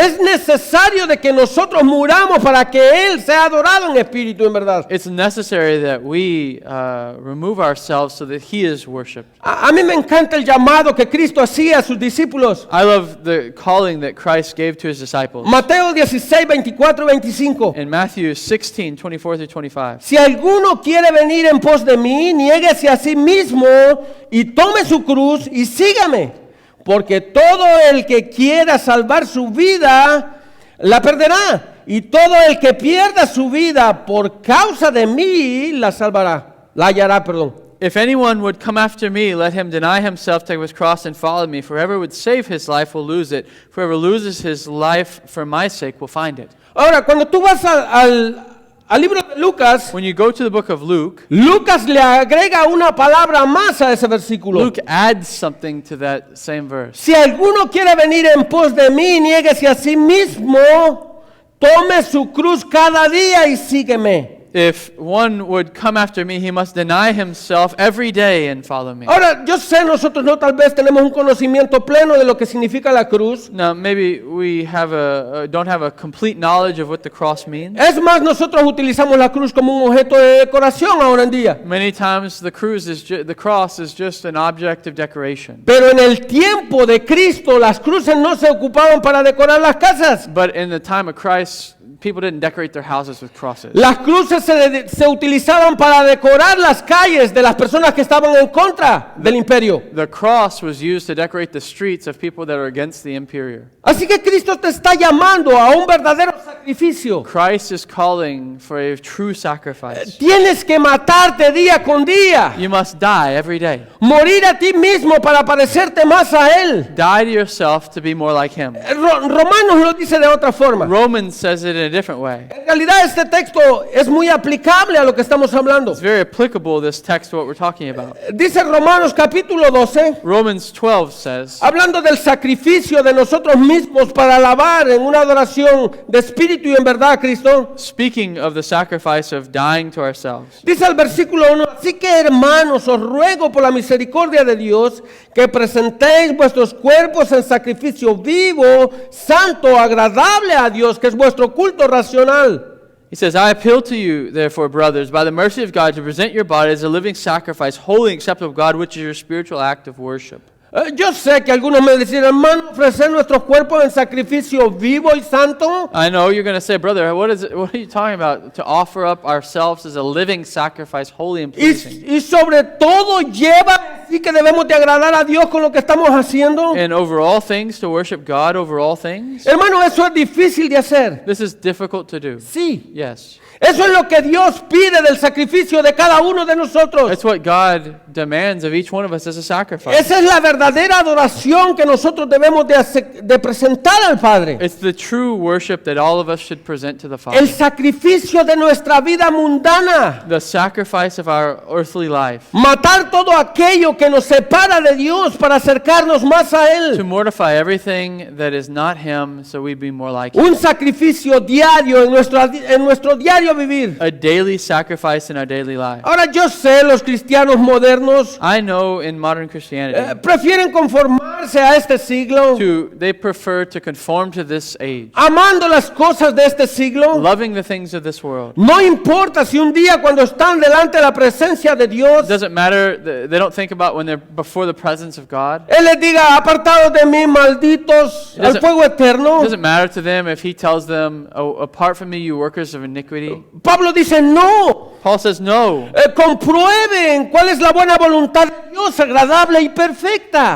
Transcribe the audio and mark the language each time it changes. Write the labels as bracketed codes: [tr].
[es] Es necesario de que nosotros muramos para que Él sea adorado en espíritu y en verdad. [en] It's necessary that we remove ourselves so that He is worshipped. [es] A mí me encanta el llamado que Cristo hacía a sus discípulos. [en] I love the calling that Christ gave to His disciples. [es] Mateo 16, 24 y 25. [en] In Matthew 16, 24 through 25. [es] Si alguno quiere venir en pos de mí, niéguese a sí mismo y tome su cruz y sígame. Porque todo el que quiera salvar su vida, la perderá. Y todo el que pierda su vida por causa de mí, la hallará. [en] If anyone would come after me, let him deny himself, take up his cross, and follow me. For whoever would save his life will lose it. Whoever loses his life for my sake will find it. [es] Ahora, cuando tú vas al libro de Lucas, [en] When you go to the book of Luke, [es] Lucas le agrega una palabra más a ese versículo. [en] Luke adds something to that same verse. [es] Si alguno quiere venir en pos de mí, niéguese a sí mismo, tome su cruz cada día y sígueme. [en] If one would come after me, he must deny himself every day and follow me. [es] Ahora, yo sé, nosotros no tal vez tenemos un conocimiento pleno de lo que significa la cruz. [en] Now, maybe we don't have a complete knowledge of what the cross means. [es] Es más, nosotros utilizamos la cruz como un objeto de decoración ahora en día. [en] Many times the cross is just an object of decoration. [es] Pero en el tiempo de Cristo, las cruces no se ocupaban para decorar las casas. [en] But in the time of Christ, people didn't decorate their houses with crosses. [es] Las cruces se utilizaban para decorar las calles de las personas que estaban en contra del imperio. [en] The cross was used to decorate the streets of people that are against the empire. [es] Así que Cristo te está llamando a un verdadero sacrificio. [en] Christ is calling for a true sacrifice. [es] Tienes que matarte día con día. [en] You must die every day. [es] Morir a ti mismo para parecerte más a Él. [en] Die to yourself to be more like Him. [es] Romanos lo dice de otra forma. [en] Romans says it in a different way. [es] En realidad este texto es muy aplicable a lo que estamos hablando. [en] It's very applicable, this text, to what we're talking about. [es] Dice Romanos capítulo 12, [en] Romans 12 says, [es] hablando del sacrificio de nosotros mismos para alabar en una adoración de espíritu y en verdad a Cristo. [en] speaking of the sacrifice of dying to ourselves. [es] Dice el versículo 1, así que hermanos, os ruego por la misericordia de Dios que presentéis vuestros cuerpos en sacrificio vivo, santo, agradable a Dios, que es vuestro culto racional. [en] He says, I appeal to you, therefore, brothers, by the mercy of God, to present your body as a living sacrifice, holy and acceptable to God, which is your spiritual act of worship. [es] Yo sé que algunos me decían, hermano, ofrecer nuestros cuerpos en sacrificio vivo y santo. [en] I know you're going to say, brother, what are you talking about? To offer up ourselves as a living sacrifice, holy and pleasing. [es] Y sobre todo lleva así que debemos de agradar a Dios con lo que estamos haciendo. [en] And over all things, to worship God over all things. [es] Hermano, eso es difícil de hacer. [en] This is difficult to do. [es] Sí. [en] Yes. [es] Eso es lo que Dios pide del sacrificio de cada uno de nosotros. [en] That's what God demands of each one of us as a sacrifice. [es] Esa es la verdadera adoración que nosotros debemos de presentar al Padre. [en] It's the true worship that all of us should present to the Father. [es] El sacrificio de nuestra vida mundana. [en] The sacrifice of our earthly life. [es] Matar todo aquello que nos separa de Dios para acercarnos más a [en] To [es] Él. [en] mortify everything that is not Him so we be more like Him. [es] Un sacrificio diario en nuestro diario vivir. [en] A daily sacrifice in our daily life. [es] Ahora yo sé, los cristianos modernos [en] I know in modern Christianity, [es] prefieren conformarse a este siglo, [en] they prefer to conform to this age, [es] amando las cosas de este siglo. [en] loving the things of this world. [es] No importa si un día cuando están delante de la presencia de Dios, [en] It doesn't matter, they don't think about when they're before the presence of God. [es] Él les diga, apartados de mí, malditos, [en] It [es] al [en] doesn't- [es] fuego [en] It [es] eterno. [en] doesn't matter to them if He tells them, oh, apart from me, you workers of iniquity. [es] Pablo dice, no, [en] Paul says no. [es] Comprueben cuál es la buena voluntad de Dios, agradable y perfecta.